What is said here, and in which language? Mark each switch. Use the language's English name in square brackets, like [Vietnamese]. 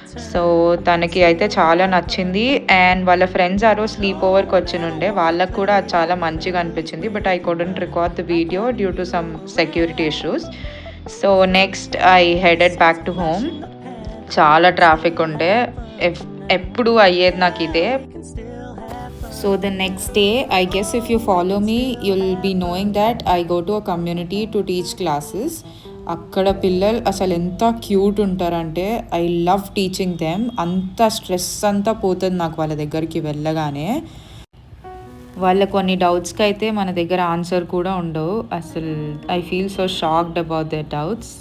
[Telugu] So తనకి అయితే చాలా నచ్చింది. అండ్ వాళ్ళ ఫ్రెండ్స్ ఆ రోజు స్లీప్ ఓవర్కి వచ్చినుండే, వాళ్ళకు కూడా చాలా మంచిగా అనిపించింది. [English] But I couldn't record the video due to some security issues. So next I headed back to home. [Telugu] చాలా ట్రాఫిక్ ఉండే, ఎప్పుడు అయ్యేది నాకు ఇదే. [English] So the next day, I guess if you follow me, you'll be knowing that I go to a community to teach classes. [Telugu] అక్కడ పిల్లలు అసలు ఎంత క్యూట్ ఉంటారంటే [English] I love teaching them. [Telugu] అంత స్ట్రెస్ అంతా పోతుంది నాకు వాళ్ళ దగ్గరికి వెళ్ళగానే. వాళ్ళ కొన్ని డౌట్స్కి అయితే మన దగ్గర ఆన్సర్ కూడా ఉండవు. అసలు [English] I feel so shocked about their doubts.